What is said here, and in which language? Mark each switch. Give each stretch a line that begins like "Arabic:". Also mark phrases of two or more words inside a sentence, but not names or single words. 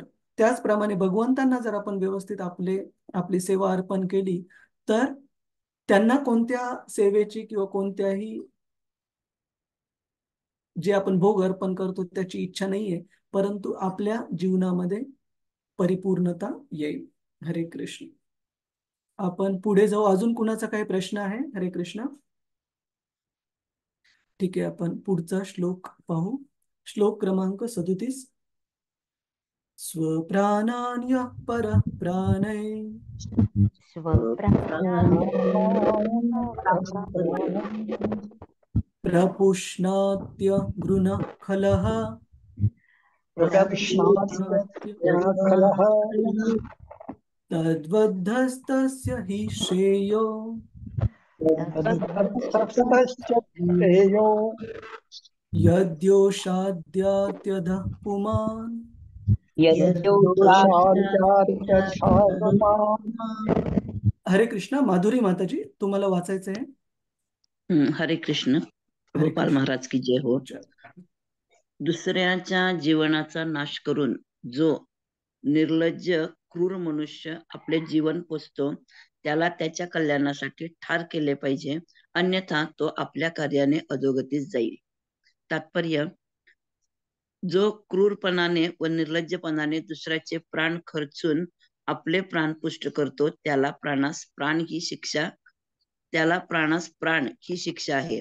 Marathi: त्याचप्रमाणे भगवंतांना जर आपण व्यवस्थित आपली सेवा अर्पण केली तर त्यांना कोणत्या सेवेची किंवा कोणत्याही जे आपण भोग अर्पण करतो त्याची इच्छा नाहीये, परंतु आपल्या जीवनामध्ये परिपूर्णता येईल. हरे कृष्ण. आपण पुढे जाऊ. अजून कुणाचा काही प्रश्न आहे? हरे कृष्ण. ठीक आहे, आपण पुढचा श्लोक पाहू. श्लोक क्रमांक 37.
Sanskrit: स्वप्राणान्य पर प्राणय प्रपुष्णात्य गृणः खलः तद्वद्धस्तस्य हि श्रेयो यद्योषाद्यात्यधः पुमान्.
Marathi: हरे कृष्ण. माधुरी माताजी, तुम्हाला वाचायचं आहे? हरे कृष्ण. हरे प्रभुपाल कृष्ण. महाराज की जय हो. जय. दुसऱ्याच्या जीवनाचा नाश करून जो निर्लज्ज क्रूर मनुष्य आपले जीवन पोसतो त्याला त्याच्या कल्याणासाठी ठार केले पाहिजे, अन्यथा तो आपल्या कार्याने अधोगतीस जाईल. तात्पर्य: जो क्रूरपणाने व निर्लज्जपणाने दुसऱ्याचे प्राण खर्चून आपले प्राण पुष्ट करतो त्याला प्राणास प्राण ही शिक्षा आहे.